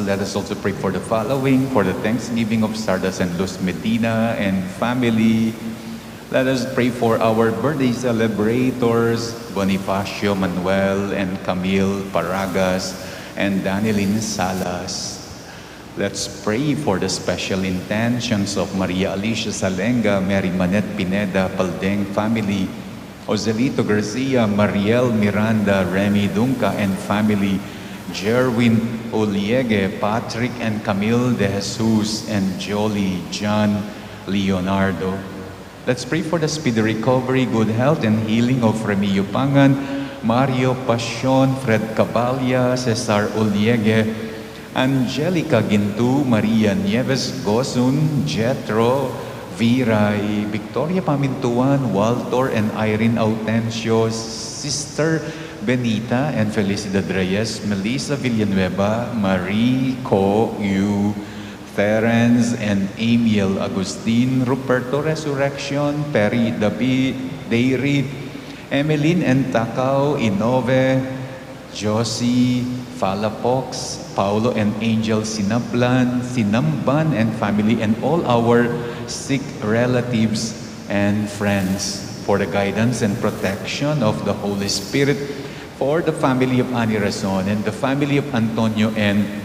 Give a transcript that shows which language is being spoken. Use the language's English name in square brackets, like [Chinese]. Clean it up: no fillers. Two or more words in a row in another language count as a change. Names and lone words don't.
[English] Let us also pray for the following, for the Thanksgiving of Thaddeus and Luz Medina and family. Let us pray for our birthday celebrators, Bonifacio Manuel and Camille Paragas and Danilyn Salas. Let's pray for the special intentions of Maria Alicia Salenga, Mary Manette Pineda, Paldeng family, Joselito Garcia, Mariel Miranda, Remy Dunca and family, Jerwin Oliege, Patrick and Camille De Jesus, and Jolie John Leonardo. Let's pray for the speedy recovery, good health, and healing of Remilio Pangan, Mario Pasion, Fred Caballa, Cesar Oliege, Angelica Gintu, Maria Nieves Gosun, Jetro, Viray, Victoria Pamintuan, Walter and Irene Autencio, Sister Benita and Felicidad Reyes, Melissa Villanueva, Marie Co. Yu, Terence and Amiel Agustin, Ruperto Resurrection, Perry David, Dairy, Emeline and Takao, Inove, Josie, Falapox, Paulo and Angel Sinablan, Sinamban and family, and all our sick relatives and friends, for the guidance and protection of the Holy Spirit, for the family of Ani Razon and the family of Antonio and